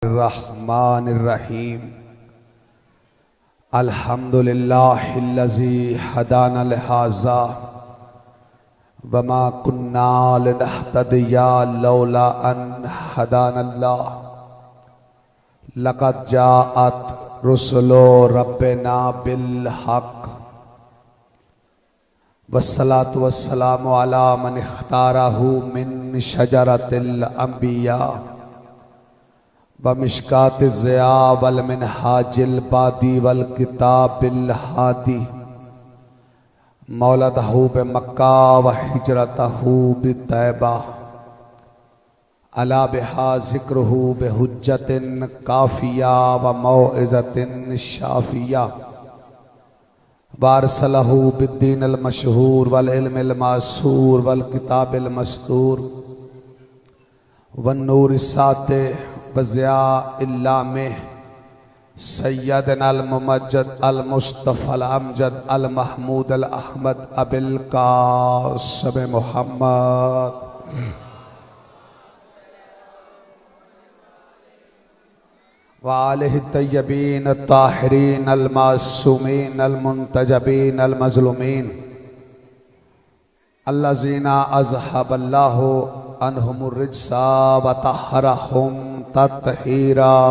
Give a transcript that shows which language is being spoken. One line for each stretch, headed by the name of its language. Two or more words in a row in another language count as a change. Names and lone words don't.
Arabic: الرحمن الرحيم. الحمد لله الذي هدانا لهذا وما كنا لنهتدي لولا أن هدانا الله. لقد جاءت رسل ربنا بالحق والصلاة والسلام على من اختاره من شجرة الأنبياء ومشكاة الضياء والمنهاج البادي والكتاب الهادي. مولده بمكة وهجرته بطيبة علا بها ذكره بحجة كافية وموعظة شافية. وأرسله بالدين المشهور والعلم المأثور والكتاب المسطور والنور الساطع بضياء اللامع سيدنا الممجد المصطفى الأمجد المحمود الأحمد أبي القاسم محمد وآله الطيبين الطاهرين المعصومين المنتجبين المظلومين الذين أذهب الله عنهم الرجس وطهرهم تطهيرا.